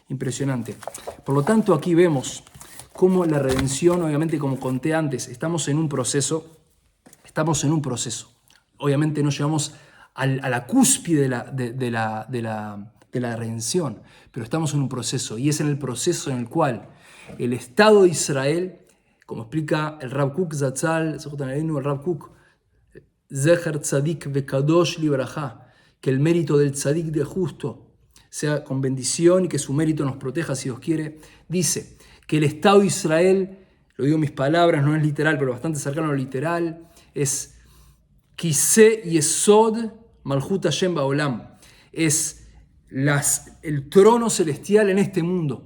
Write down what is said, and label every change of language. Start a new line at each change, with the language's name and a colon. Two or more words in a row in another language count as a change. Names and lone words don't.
Spanish: Por lo tanto, aquí vemos cómo la redención, obviamente, como conté antes, estamos en un proceso. Obviamente no llegamos a la cúspide de la redención, pero estamos en un proceso, y es en el proceso en el cual el Estado de Israel, como explica el Rav Kook Zatzal, el Rav Kook,
Hebrew: זכר צדיק וקדוש לברכה,
Spanish: que el mérito del tzadik de justo sea con bendición y que su mérito nos proteja si Dios quiere, dice que el Estado de Israel, lo digo en mis palabras, no es literal, pero bastante cercano a lo literal, es
Hebrew: כסא יסוד מלכות השם בעולם,
Spanish: es el trono celestial en este mundo.